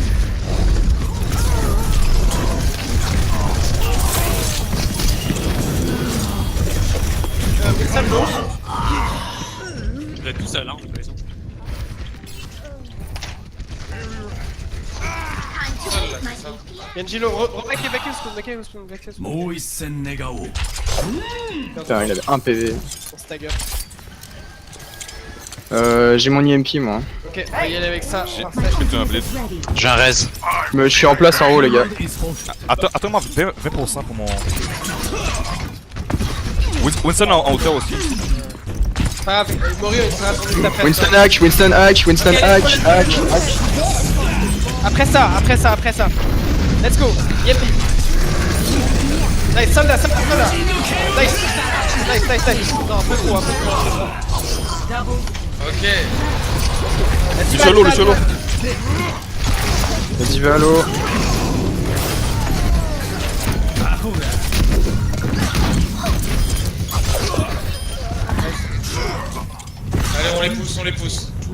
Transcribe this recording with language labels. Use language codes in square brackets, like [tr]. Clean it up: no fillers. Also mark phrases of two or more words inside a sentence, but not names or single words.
[fr] Wilson low. Je vais être tout seul, hein, de toute façon. Genji low. Backé, spawn. [ja] もう一戦願おう。 [fr] Putain, il avait 1 PV. On stagger. J'ai mon EMP moi. Ok, on va y aller avec ça. J'ai Parfait. fait un blitz. J'ai un res. Je suis en place en haut les gars. Attends-moi 20% pour mon. Winston en hauteur aussi. Pas grave, Morio il sera juste après. Winston hack, Winston hack, Winston hack. Après ça. [en] Let's go. Yepi. [fr] Nice, soldat. Nice. Non, un peu trop. Ok. Le solo. Le diva à l'eau. Allez, on les pousse.